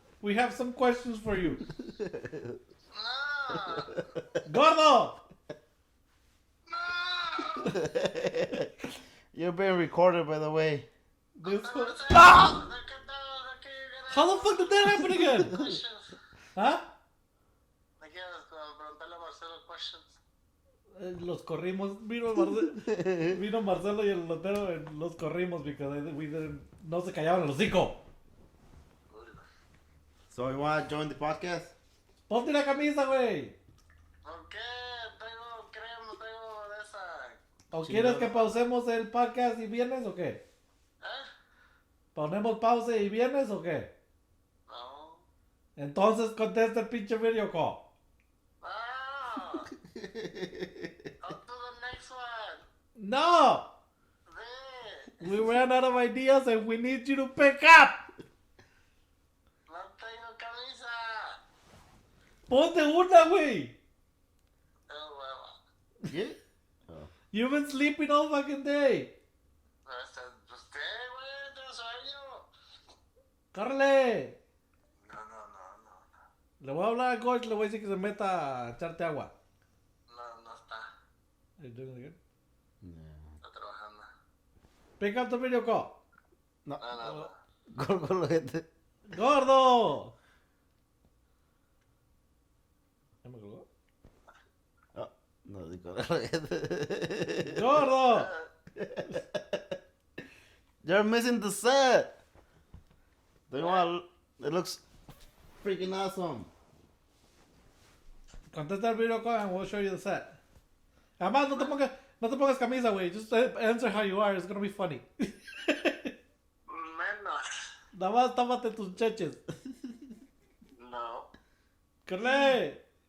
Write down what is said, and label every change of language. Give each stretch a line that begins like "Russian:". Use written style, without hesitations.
English: We have some questions for you. No. Gordo. No. You're being recorded, by the way. This Ah! How the fuck did that happen again? Questions. Huh?
Spanish: ¿Me quieres preguntarle a Marcelo questions? Los corrimos. Vino Marcelo y el lotero. Los corrimos
English: because we didn't.
Spanish: No se callaban el hocico.
English: So you want to join the podcast?
Spanish: Ponte la camisa, güey. ¿Por qué? Tengo crema, tengo de esa. ¿O quieres que pausemos el podcast y vienes o qué? ¿Eh? ¿Ponemos pausa y vienes o qué? No. Entonces contesta el pinche video call.
English: Ah. On to the next one. No!
Spanish: Sí.
English: We ran out of ideas and we need you to pick up!
Spanish: No tengo camisa. Ponte una, güey! Tengo hueva.
English: Yeah. You've been sleeping all fucking day.
Spanish: Pues qué, güey, tengo sueño. ¡Córrele! No. Le voy a hablar a Gosh, le voy a decir que se meta a echarte agua. No está.
English: Are you doing it again?
Spanish: Está trabajando.
English: Pick up the video call. No. No.
Spanish: Con la gente. ¡Gordo! ¿Ya me colgó? Oh, no, digo la gente. ¡Gordo!
English: You're missing the set. Do you want? It looks freaking awesome.
Spanish: Contesta el video call
English: and we'll show you the set.
Spanish: Además, no te pongas camisa, güey.
English: Just answer how you are. It's gonna be funny.
Spanish: Menos. Nada más tápate tus cheches. No. ¡Corre!